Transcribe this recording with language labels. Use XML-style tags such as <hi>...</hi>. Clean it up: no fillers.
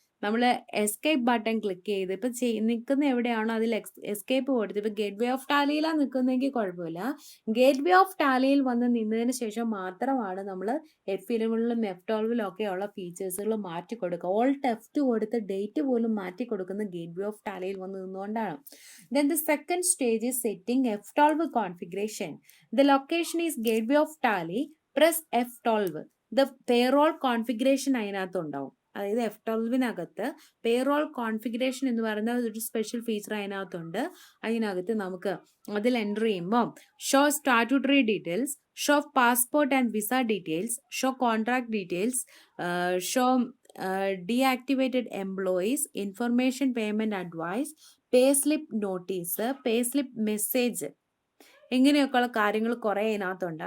<ml>നമ്മൾ escape button click ചെയ്ത് ഇപ്പം നിൽക്കുന്ന എവിടെയാണോ അതിൽ എസ്കേപ്പ് കൊടുത്ത് ഇപ്പം ഗേറ്റ് വേ ഓഫ് ടാലിയിലാണ് നിൽക്കുന്നതെങ്കിൽ കുഴപ്പമില്ല. ഗേറ്റ് വേ ഓഫ് ടാലിയിൽ വന്ന് നിന്നതിന് ശേഷം മാത്രമാണ് നമ്മൾ F11ലും F12ലും ഒക്കെയുള്ള ഫീച്ചേഴ്സുകൾ മാറ്റി കൊടുക്കുക. ഓൾട്ട് F2 കൊടുത്ത് ഡേറ്റ് പോലും മാറ്റി കൊടുക്കുന്ന ഗേറ്റ് വേ ഓഫ് ടാലിയിൽ വന്ന് നിന്നുകൊണ്ടാണ്.</ml> <en>Then the second stage is setting F12 configuration. The location is gateway of tally. Press F12. The payroll configuration</en> <ml>അതിനകത്തുണ്ടാവും. അതായത് F12നകത്ത് പേറോൾ കോൺഫിഗറേഷൻ എന്ന് പറയുന്ന ഒരു സ്പെഷ്യൽ ഫീച്ചർ അതിനകത്തുണ്ട്. അതിനകത്ത് നമുക്ക് അതിൽ എൻ്റർ ചെയ്യുമ്പോൾ show statutory details, show passport and visa details, show contract details, show deactivated employees, information payment advice, pay slip notice, pay slip message, ഇങ്ങനെയൊക്കെയുള്ള കാര്യങ്ങൾ കുറേ ഇതിനകത്തുണ്ട്.</ml>